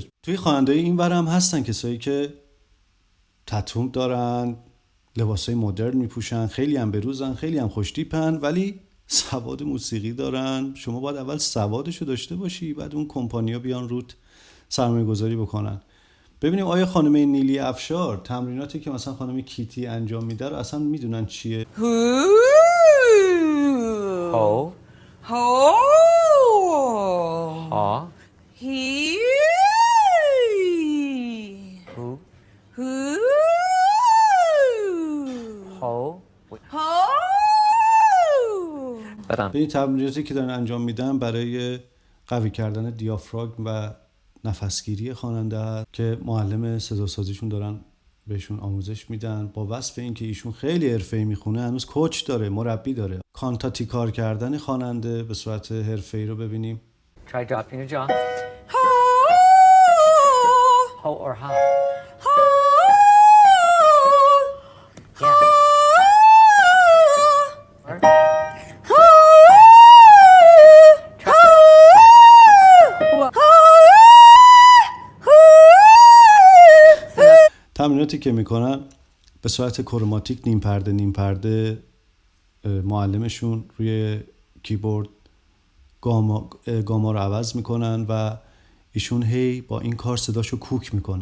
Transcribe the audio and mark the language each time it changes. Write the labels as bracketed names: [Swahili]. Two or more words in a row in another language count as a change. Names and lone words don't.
[Persian] توی خواننده‌های این ور هم هستن کسایی که تتوم دارن، لباسای مدرن میپوشن، خیلی هم بروزن، خیلی هم خوشتیپن، ولی سواد موسیقی دارن. شما باید اول سوادشو داشته باشی، بعد اون کمپانیا بیان روت سرمایه گذاری بکنن. ببینیم آیا خانم نیلی افشار تمریناتی که مثلا خانم کیتی انجام میده رو اصلا میدونن چیه؟ Ho. Ho. Ha. He. Who. Who. Ho. Ho. برم. به این تمریناتی که دارن انجام میدن برای قوی کردن دیافراگم و نفسگیری خواننده است که معلم صداسازیشون دارن بهشون آموزش میدن. با وصف این که ایشون خیلی حرفه‌ای میخونه، هنوز کوچ داره، مربی داره. کانتاتی کار کردن خواننده به صورت حرفه‌ای رو ببینیم. [English] Try dropping your jaw. Ho. Ho or ha. Ho. Yeah. [Persian] تمریناتی که میکنن به صورت کروماتیک نیم پرده معلمشون روی کیبورد گاما رو عوض میکنن و ایشون هی با این کار صداشو کوک میکنه.